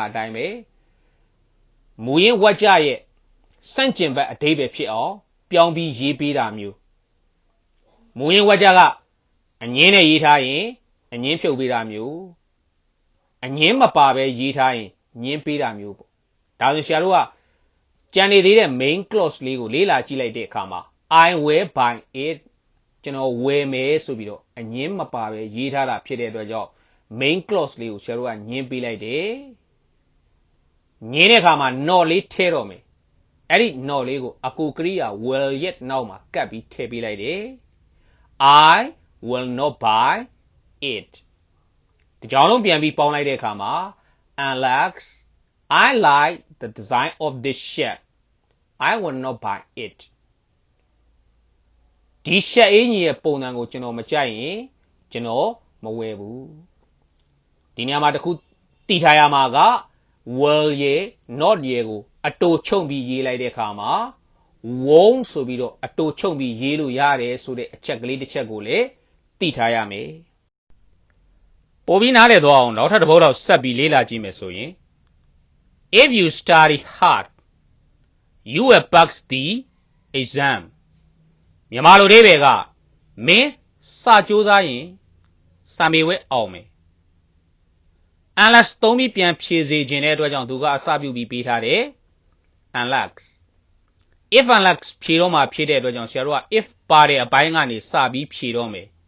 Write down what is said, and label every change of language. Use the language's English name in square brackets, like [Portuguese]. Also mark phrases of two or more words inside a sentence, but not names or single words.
[Burmese] ကအတိုင်းပဲမူရင်းဝါကျရဲ့စန့်ကျင်ဘက်အဓိပ္ပာယ်ဖြစ်အောင်ပြောင်းပြီးရေးပေးတာမျိုးမူရင်းဝါကျကအငင်းနဲ့ရေးထားရင်အငင်းဖြုတ်ပေးတာမျိုးအငင်းမ ပါပဲရေးထားရင်ညင်းပေးတာမျိုးပေါ့ဒါဆိုဆရာတို့ကကြံနေသေးတဲ့ [English] main clause [Burmese] လေးကိုလေ့လာကြည့်လိုက်တဲ့အခါမှာ [English] I will buy it [Burmese] ကျွန်တော်ဝယ်မယ်ဆိုပြီးတော့အငင်းမပါပဲရေးထားတာဖြစ်တဲ့အတွက်ကြောင့် [English] main clause [Burmese] လေးကိုဆရာတို့ကညင်းပေးလိုက်တယ်ညင်းတဲ့အခါမှာ not လေးထည့်တော့မယ်အဲ့ဒီ not လေးကိုအကူကရိယာ will yet နောက်မှာကပ်ပြီးထည့်ပေးလိုက်တယ် [English] I will not buy it [Burmese] ဒီကြောင်လုံးပြန်ပြီးပေါင်းလိုက်တဲ့အခါမှာ [English] Alex I like the design of this shirt I will not buy it [Burmese] ဒီ shirt အင်ကြီးရဲ့ပုံစံကိုကျွန်တော်မကြိုက်ရင်ကျွန်တော်မဝယ်ဘူးဒီနေရာမှာတခုတည်ထားရမှာက will ရဲ့ not ရဲ့ကိုအ တူချုပ်ပြီးရေးလိုက်တဲ့အခါမှာ won't ဆိုပြီးတော့အတူချုပ်ပြီးရေးလို့ရတယ်ဆိုတဲ့အချက်ကလေးတစ်ချက်ကိုလည်း တည်ထားရမယ်ပိုပြီးနားလည်သွားအောင်နောက်ထပ်တစ်ပုဒ်တော့ဆက်ပြီးလေ့လာကြည့်မယ်ဆိုရင် [English] if you study hard you will pass the exam [Burmese] မြန်မာလိုအဓိပ္ပာယ်ကမင်းစာကြိုးစားရင်စာမေးပွဲအောင်မယ် Alex သုံးပြီးပြန်ဖြေစေခြင်းတဲ့အတွက်ကြောင့်သူကအစပြုပြီးပေးထားတယ် Alex if Alex ဖြေတော့မှဖြေတဲ့အတွက်ကြောင့်ဆရာတို့က if ပါတဲ့အပိုင်းကနေစပြီးဖြေတော့မယ်